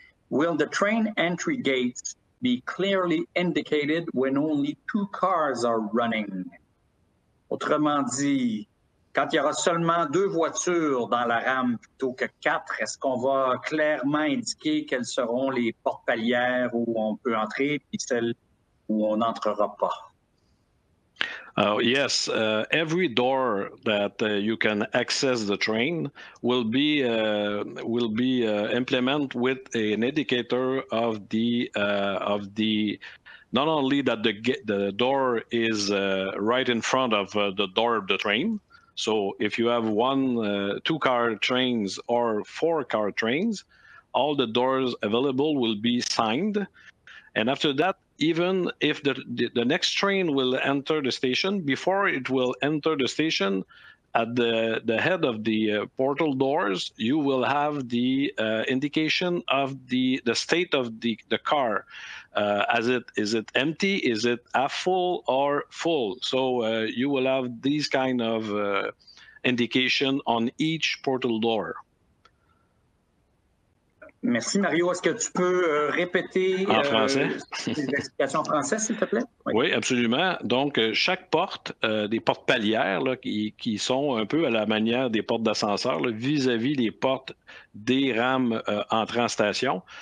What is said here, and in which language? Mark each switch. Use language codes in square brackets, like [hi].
[en] Will the train entry gates be clearly indicated when only 2 cars are running? [fr] Autrement dit, quand il y aura seulement 2 voitures dans la rame plutôt que 4, est-ce qu'on va clairement indiquer quelles seront les portes palières où on peut entrer puis celles où on n'entrera pas? [en] Yes, every door that you can access the train will be implemented with an indicator of the not only that the door is right in front of the door of the train. So if you have 2-car trains or 4-car trains, all the doors available will be signed. And after that, even if the next train will enter the station, before it will enter the station, at the head of the portal doors, you will have the indication of the state of the car. Is it empty? Is it half full or full? So you will have these kind of indication on each portal door. [fr] Merci, Mario. Est-ce que tu peux répéter en français? Les explications en français, s'il te plaît? Oui, absolument. Donc, chaque porte, des portes palières là, qui sont un peu à la manière des portes d'ascenseur vis-à-vis les portes des rames entrant en station.